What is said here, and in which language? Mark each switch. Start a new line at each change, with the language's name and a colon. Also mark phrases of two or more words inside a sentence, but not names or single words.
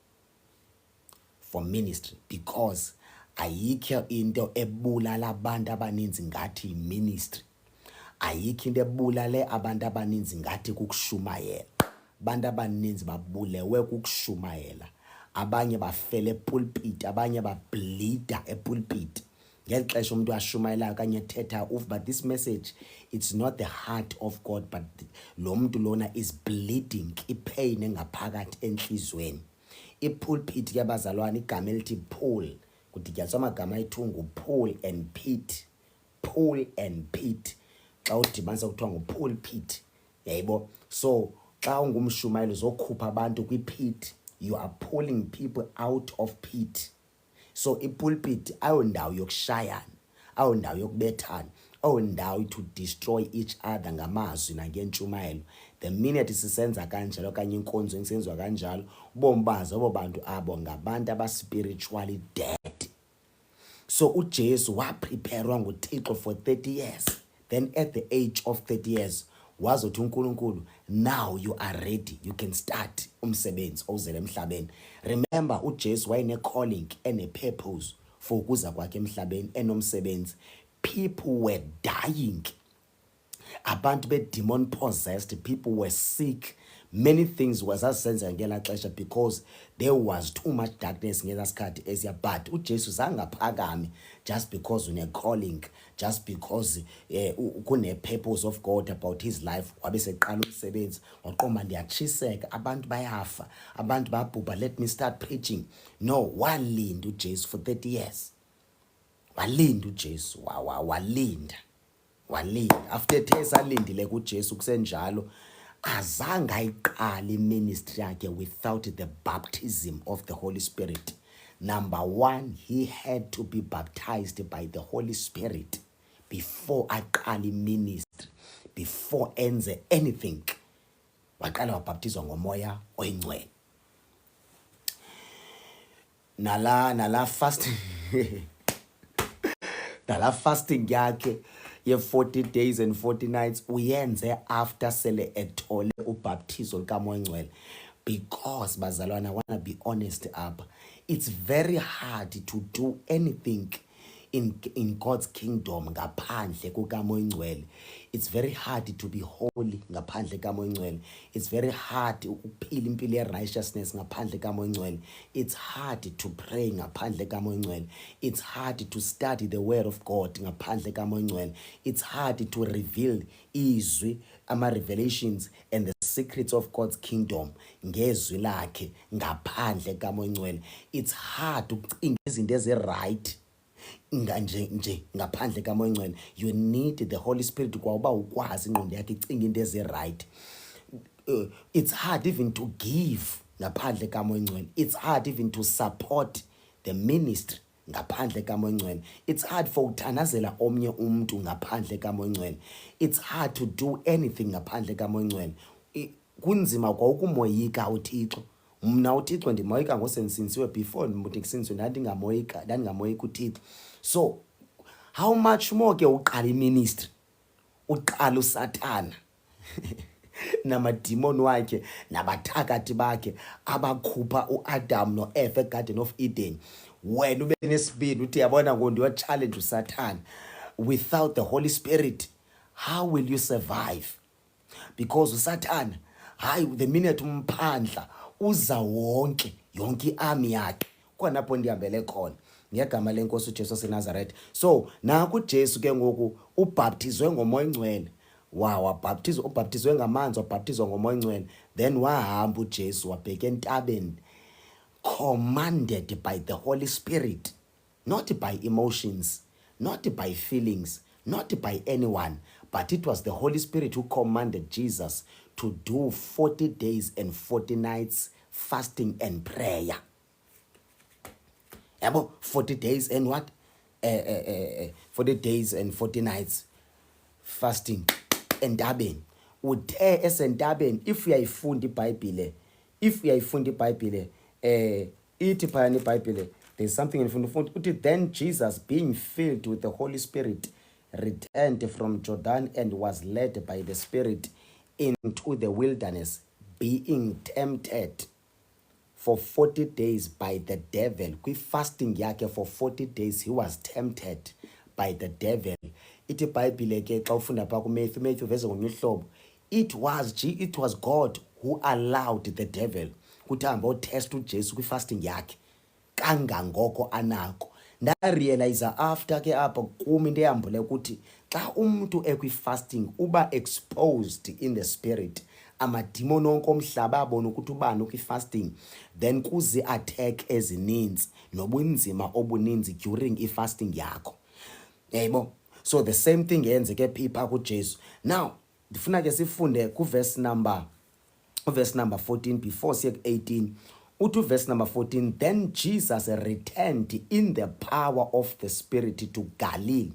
English: For ministry, because
Xhosa: ayikho into ebulala abantu abaninzi ngathi ministry. Ayikho into ebulale abantu abaninzi ngathi kukushumayela. Abantu abaninzi babulewe kukushumayela. Abanye bafela epulpit, abanye bableeda epulpit. Ngeli xesha umuntu ashumayelayo kanye ethetha
English: but this message, it's not the heart of God, but
Xhosa: lo muntu lona
English: is bleeding
Xhosa: ipain engaphakathi enhlizweni. Ipulpit ke bazalwane igama elithi Paul, kudityaniswa amagama ayithungu Paul and Pete. Paul and Pete. Xa udibanisa kuthiwa ngupulpit, yayibo. So xa ungumshumayeli uzokhupha abantu kwipit,
English: you are pulling people out of pit.
Xhosa: So ipulpit ayondawo yokushayana, ayondawo yokubethana, ayondawo
English: to destroy each other
Xhosa: ngamazwi nangentshumayelo.
English: The minute
Xhosa: sisenza kanjalo kanye inkonzo ensenziwa kanjalo, bombaza abo bantu abo ngabantu aba-
English: spiritually dead.
Xhosa: So uJesu wapreparewa nguThixo
English: for 30 years. Then at the age of 30 years,
Xhosa: wazothi uNkulunkulu,
English: now you are ready, you can start
Xhosa: umsebenzi ozele emhlabeni. Remember, uJesu wayene-calling ene-purpose for ukuza kwakhe emhlabeni enomsebenzi.
English: People were dying. Abantu be-demon possessed, people were sick. Many things was
Xhosa: asenza ngela xesha
English: because there was too much darkness
Xhosa: ngela sikhathi esiya.
English: But
Xhosa: uJesu zangaphakami
English: just because une-calling, just because kune-purpose of God about his life.
Xhosa: Wabe seqala umsebenzi waqoma ndiyatshiseka, abantu bayafa, abantu babhubha,
English: let me start preaching. No,
Xhosa: walinda uJesu
English: for 30 years.
Xhosa: Walinda uJesu, walinda.
English: After 30 years
Xhosa: alindile kuJesu kusenjalo, azange ayiqali ministry yakhe
English: without the baptism of the Holy Spirit. Number one, he had to be baptized by the Holy Spirit before aqali ministry, before enze anything.
Xhosa: Waqala wabhaptizwa ngomoya oyingcwele. Nala fasting nala fasting yakhe ye
English: 40 days and 40 nights
Xhosa: uyenze after sele ethole ubhaptizo likamoya oyingcwele. Because bazalwane,
English: I want to be honest up, it's very hard to do anything in God's kingdom
Xhosa: ngaphandle kukamoya oyingcwele.
English: It's very hard to be holy
Xhosa: ngaphandle kamoya oyingcwele.
English: It's very hard
Xhosa: ukuphila impilo ye-righteousness ngaphandle kamoya oyingcwele.
English: It's hard to pray
Xhosa: ngaphandle kamoya oyingcwele.
English: It's hard to study the word of God
Xhosa: ngaphandle kamoya oyingcwele.
English: It's hard to reveal izwi, ama-revelations and the secrets of God's kingdom
Xhosa: ngezwi lakhe ngaphandle kamoya oyingcwele.
English: It's hard
Xhosa: ukucinga izinto ezi-right nje ngaphandle kamoya oyingcwele.
English: You need the Holy Spirit
Xhosa: kwauba ukwazi ingqondo yakhe icinga into ezi-right.
English: It's hard even to give
Xhosa: ngaphandle kamoya oyingcwele.
English: It's hard even to support the ministry
Xhosa: ngaphandle kamoya oyingcwele.
English: It's hard for
Xhosa: uthanazela omnye umuntu ngaphandle kamoya oyingcwele.
English: It's hard to do anything
Xhosa: ngaphandle kamoya oyingcwele. Kunzima kwa ukumoyika uThixo. Mna uThixo ndimoyika ngosensinsiwe before ndimuthi kusinsiwe ndandingamoyika uThixo. So how much more ke uqala iministry, uqala uSathana namadimoni wakhe nabathakathi bakhe abakhupha uAdam noEva eGarden of Eden. Wena ube nesibindi uthi yabona ngoku challenge uSathana.
English: Without the Holy Spirit, how will you survive?
Xhosa: Because uSathana, the minute umphandla uza yonke iarmy yakhe. Khonapho ndihambele khona ngegama lenkosi uJesu waseNazaretha. So naku uJesu ke ngoku ubhaptizwe ngomoya oyingcwele. Ubhaptizwe ngamanzi, wabhaptizwa ngomoya oyingcwele. Then wahamba uJesu wabheka entabeni,
English: commanded by the Holy Spirit, not by emotions, not by feelings, not by anyone, but it was the Holy Spirit who commanded Jesus to do 40 days and 40 nights fasting and prayer. 40 days and what? 40 days and 40 nights fasting entabeni.
Xhosa: Uthe esentabeni, if uyayifunda iBhayibhile, ithi phayana iBhayibhile,
English: there's something in front. Then Jesus, being filled with the Holy Spirit, returned from Jordan and was led by the Spirit into the wilderness, being tempted for 40 days by the devil.
Xhosa: Kwi-fasting yakhe
English: for 40 days he was tempted by the devil.
Xhosa: Ithi iBhayibhile ke xa ufunda pha kuMatthew vese ngolunye uhlobo,
English: it was God who allowed the devil
Xhosa: ukuthi ahambe otest uJesu kwi-fasting yakhe kangangoko anako. Ndarealize after ke apha kum into ehambule ukuthi xa umuntu ekwi-fasting uba exposed
English: in the spirit,
Xhosa: amadimoni onke omhlaba abona ukuthi ubani ukwi-fasting, then kuzi attack ezininzi nobunzima obuninzi during i-fasting yakho. Yebo,
English: so the same thing
Xhosa: yenzeke pha kuJesu. Now ndifuna ke sifunde kuverse number 14 before siye ku-18.
English: Uthi verse number 14, then Jesus returned in the power of the Spirit to Galilee.